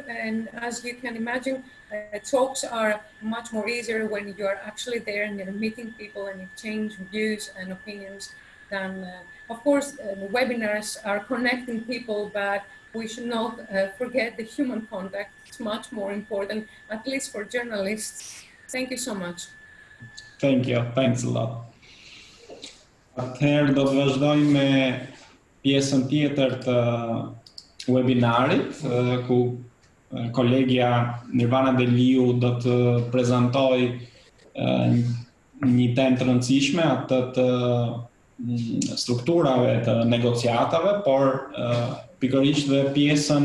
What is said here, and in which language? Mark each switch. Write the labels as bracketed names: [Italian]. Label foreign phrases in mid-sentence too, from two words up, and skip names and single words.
[English] And as you can imagine, talks are much more easier when you are actually there and you're meeting people and you exchange views and opinions than, of course, the webinars are connecting people, but we should not forget the human contact. It's much more important, at least for journalists. Thank you so much. Thank you. Thanks a lot. [Albanian] Atëherë do të vazhdojmë me pjesën tjetër të webinarit, ku kolegja Nirvana Deliu do të prezantoj një temë të rëndësishme, atë të strukturave të negociatave, por pikërisht dhe pjesën